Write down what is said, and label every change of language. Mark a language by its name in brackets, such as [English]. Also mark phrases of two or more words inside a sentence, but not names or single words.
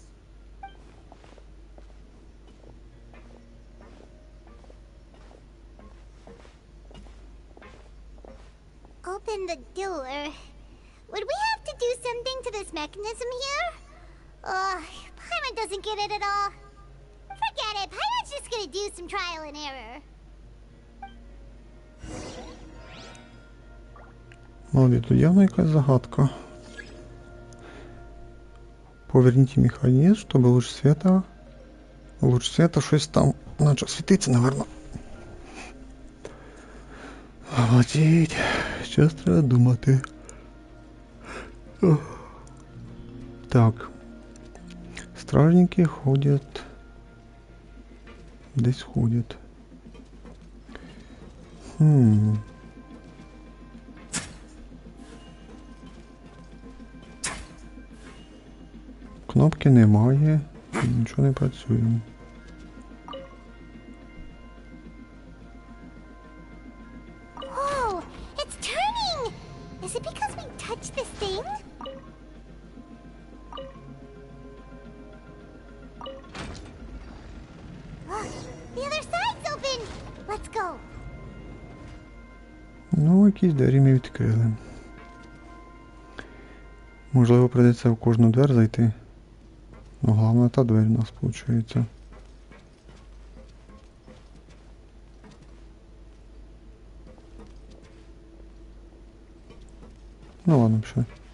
[English] Open the door. Would we have to do something to this mechanism here? Paimon doesn't get it at all. Forget it, Paimon's just gonna do some trial and error. [Ukrainian] Молоді, тут явно якась загадка. [Russian] Поверните механизм, чтобы луч света [Ukrainian] щось там наче світиться, [Russian] наверно. [Ukrainian] Молодіть, щось треба думати. Так. [Russian] Стражники ходят. Здесь ходят. [Ukrainian] Кнопки немає, нічого не працює. [English] Oh, it's turning! Is it because we touched this thing? The other side's open! Let's go! [Ukrainian] Ну, якісь двері ми відкрили. Можливо, прийдеться в кожну двері зайти. Ну, головне, та двері у нас виходить. Ну ладно, пішли.